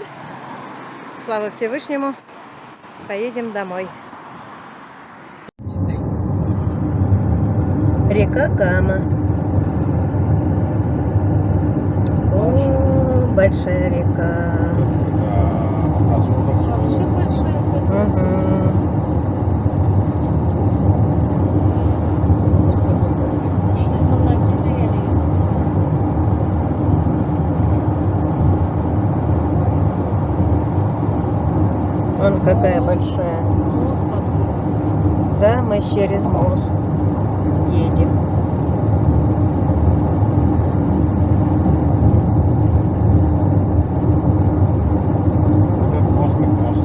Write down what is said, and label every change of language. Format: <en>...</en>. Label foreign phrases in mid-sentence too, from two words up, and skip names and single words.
<ru>Слава Всевышнему. Поедем домой. Река Кама. О, большая река. Вообще большая оказывается.</ru> <tr>Siz memlekette yerdeyiz.</tr> <ru>Вон какая большая. Мост такой. Да, мы через мост едем. Это мост как мост.</ru>